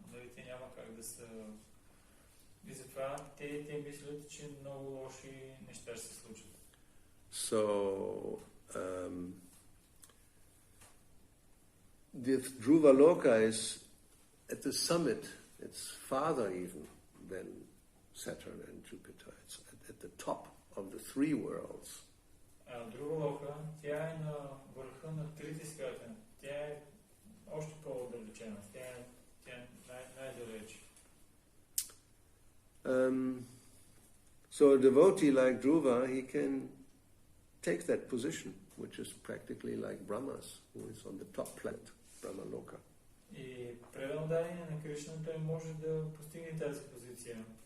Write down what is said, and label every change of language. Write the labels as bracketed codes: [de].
[bg] Нали, те няма как да са... И затова те мислят, че много лоши неща ще се случат. [en] So, the Dhruva Loka is at the summit. It's farther even than Saturn and Jupiter. It's at the top of the three worlds. [bg] Dhruva Loka, тя е на върха на трите свята. Тя е още по-отдалечена. Тя е най-далеч. [en] So a devotee like Dhruva, he can take that position, which is practically like Brahma's, who is on the top planet, Brahma Loka. [bg] И преданодарение на Кришна той може да постигне тази позиция.